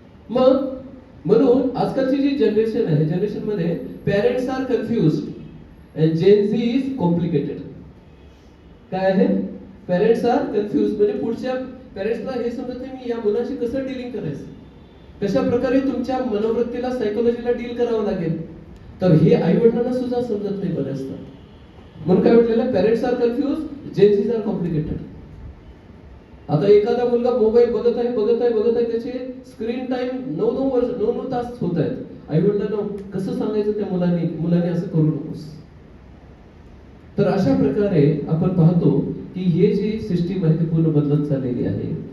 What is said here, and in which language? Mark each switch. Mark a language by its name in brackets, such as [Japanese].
[Marathi] मग म्हणून आजकालची जी जनरेशन आहे, जनरेशन मध्ये [English] Parents are confused and Gen Z is complicated. [Marathi] काय आहे? [English] parents are confuse, [Marathi] म्हणजे पुढच्या पेरेंट्सला हे समजत नाही मी या मुलाशी कसं डीलिंग करायचं, कशा प्रकारे तुमच्या मनोवृत्तीला, सायकोलॉजीला डील करावं लागेल. तर हे आई वडिलांना सुद्धा समजत नाही बऱ्याचदा. म्हणून काय म्हटलेलं? [English] Parents are confuse, Gen Zs are complicated. [Marathi] आता एखादा मुलगा मोबाईल बघत आहे, त्याचे स्क्रीन टाइम 9 तास होत आहेत. आई वडिलांना कसं सांगायचं त्या मुलाने असं करू नकोस. तर अशा प्रकारे आपण पाहतो की हे जी सिस्टीम आहे ती पूर्ण बदलत चाललेली आहे.